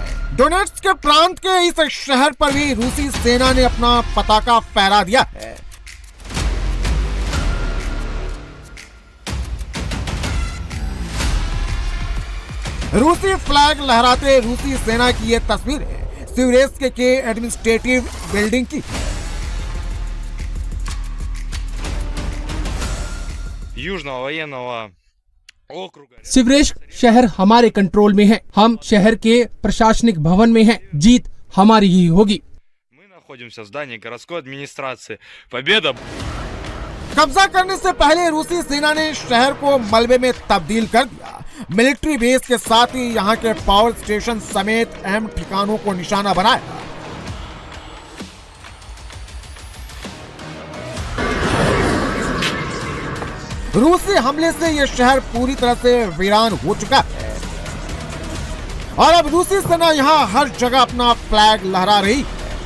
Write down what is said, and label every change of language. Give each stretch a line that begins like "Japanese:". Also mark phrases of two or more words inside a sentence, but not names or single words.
Hindi: डोनेट्स्क के प्रांत के इस शहर पर भी रूसी सेना ने अपना पताका फहरा दिया है। रूसी फ्लैग लहराते रूसी सेना की ये तस्वीर है सिवेर्स्क के
English: administrative building
Hindi: की।
Russian: Южного военного округа.
Hindi: सिवेर्स्क शहर हमारे कंट्रोल में है। हम शहर के प्रशासनिक भवन में हैं। जीत हमारी ही होगी।
Russian: Мы находимся в здании городской администрации. Победа!
Hindi: कब्जा करने से पहले रूसी सेना ने शहर को मलबे में तब्दील कर दिया।
English: military base
Hindi: के साथ ही यहाँ के
English: power station
Hindi: समेत अहम ठिकानों को निशाना बनाया। रूसी हमले से यह शहर पूरी तरह से वीरान हो चुका है और अब रूसी सेना यहाँ हर जगह अपना फ्लैग लहरा रही है।